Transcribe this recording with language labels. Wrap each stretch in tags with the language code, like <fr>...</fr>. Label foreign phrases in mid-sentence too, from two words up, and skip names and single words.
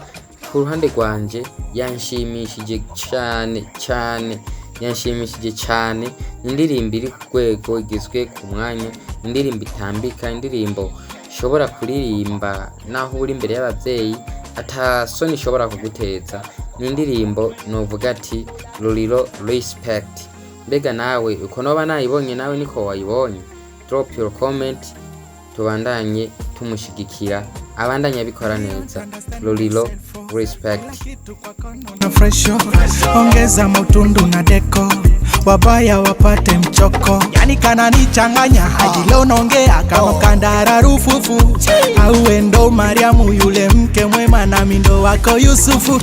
<rn>Ku ruhande rwanje yanshimishije cyane, indirimbo iri ku rwego igizwe ku mwanya, indirimbo itambika, indirimbo shobora kuririmba naho uri imbere y'abavyeyi atasoni ishobora kuguteza. Ni indirimbo novuga ati Lolilo respect. Mbega nawe uko noba nayibonye, nawe niko wayibonye?</rn> <en>Drop your comment,</en> <rn>tubandanye tumushigikira, abandanya bikora neza. Lolilo respect.</rn> <sw>Na fresh ongeza mutundu na deko, wabaya wapate mchoko, yani kana nichanganya hadi leo naongea kama kandara rufufu. Auwe ndo Mariamu yule mke mwema, na mindo wako Yusufu.</sw>